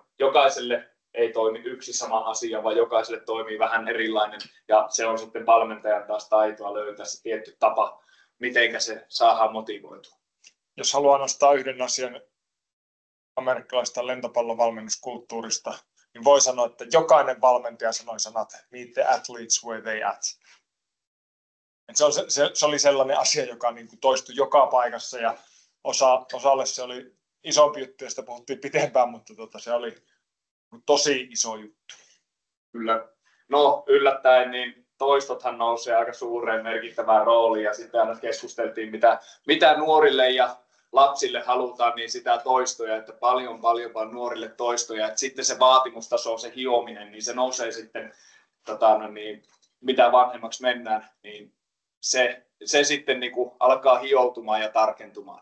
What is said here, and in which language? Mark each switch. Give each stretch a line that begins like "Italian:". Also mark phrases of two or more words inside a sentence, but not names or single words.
Finnish: Jokaiselle ei toimi yksi sama asia, vaan jokaiselle toimii vähän erilainen. Ja se on sitten valmentajan taas taitoa löytää se tietty tapa, mitenkä se saadaan motivoitua. Jos haluaa nostaa yhden asian amerikkalaisesta lentopallon valmennuskulttuurista, niin voi sanoa, että jokainen valmentaja sanoi sanat
English: meet the athletes where they at.
Finnish: Se oli sellainen asia, joka niin kuin toistui joka paikassa ja osalle se oli isompi juttu ja sitä puhuttiin pitempään, mutta se oli tosi iso juttu. Kyllä. No yllättäen niin toistothan nousee aika suureen merkittävään rooliin ja sitten aina keskusteltiin mitä nuorille ja lapsille halutaan, niin sitä toistoja, että paljon nuorille toistoja, että sitten se vaatimustaso, se hiominen, niin se nousee sitten, mitä vanhemmaksi mennään, niin se sitten niin kuin alkaa hioutumaan ja tarkentumaan.